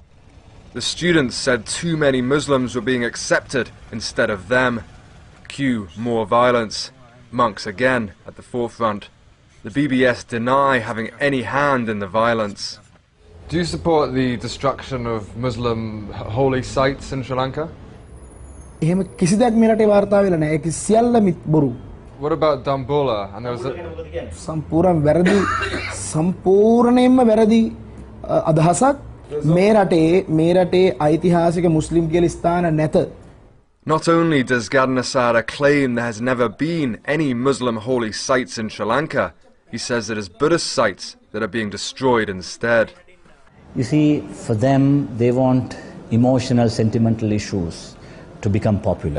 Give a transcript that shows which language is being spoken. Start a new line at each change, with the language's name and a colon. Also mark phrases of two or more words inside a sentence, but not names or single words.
English: The students said too many Muslims were being accepted instead of them. Cue more violence. Monks again at the forefront. The BBS deny having any hand in the violence. Do you support the destruction of Muslim holy sites in Sri Lanka?
Sinhala: එහෙම කිසිදයක් මේ රටේ වාර්තා වෙලා නැහැ. ඒක සියල්ල බොරු.
English: What about Dambola? And there was
Sinhala: සම්පූර්ණයෙන්ම වැරදි අදහසක්. මේ රටේ ඓතිහාසික මුස්ලිම් කියලා ස්ථාන නැත.
English: Not only does Gadnasara claim there has never been any Muslim holy sites in Sri Lanka, he says it is Buddhist sites that are being destroyed instead. You see, for them, they want emotional, sentimental issues to become popular.